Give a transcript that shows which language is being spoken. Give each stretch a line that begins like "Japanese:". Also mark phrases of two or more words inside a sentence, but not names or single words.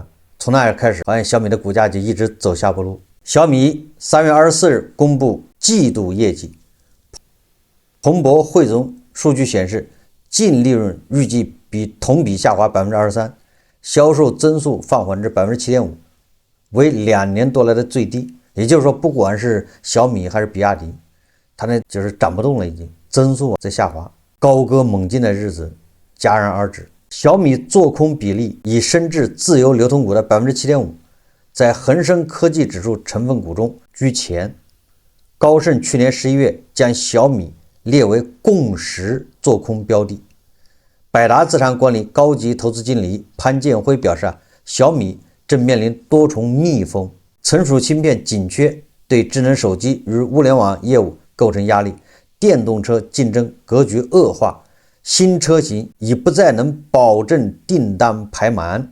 Chinese: 從那開始，好像小米的股價就一直走下坡路。小米3月24日公布季度業績，彭博匯總數據顯示，淨利潤預計比同比下滑 23%， 銷售增速放緩至 7.5%， 為2年多來的最低。也就是說，不管是小米還是比亞迪，它那就是漲不動了，已經增速在下滑，高歌猛進的日子戛然而止。小米做空比例已升至自由流通股的 7.5%， 在恆生科技指數成分股中居前。高盛去年11月將小米列為共識做空標的。百達資產管理高級投資經理潘建輝表示，小米正面臨多重逆風，存儲芯片緊缺對智能手機與物聯網業務構成壓力，電動車競爭格局惡化，新車型已不再能保證訂單排滿。